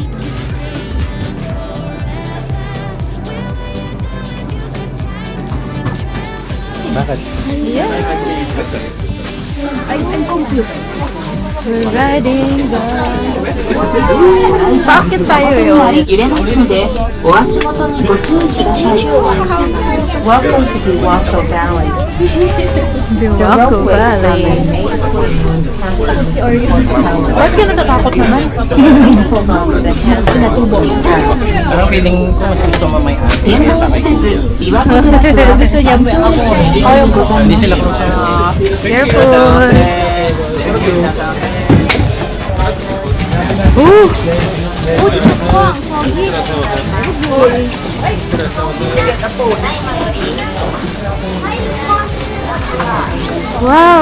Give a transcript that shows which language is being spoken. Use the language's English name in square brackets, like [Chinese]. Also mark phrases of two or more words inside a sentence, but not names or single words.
[Filipino] Bakit? [English] Yeah. I'm confused. We're riding the... [Filipino] Bakit tayo yun? [Japanese] 揺れますので、お足元にご注意ください。 [English] Welcome to Biwako Valley. Biwako Valley. [Filipino] Bakit ka natatakot naman? Parang feeling ko mas gusto mo may ate kaya sa akin. [Japanese] 岩の寺プラス [Filipino] Gusto niya ba ako? Hindi sila close. [English] Careful! Ooh! Wow!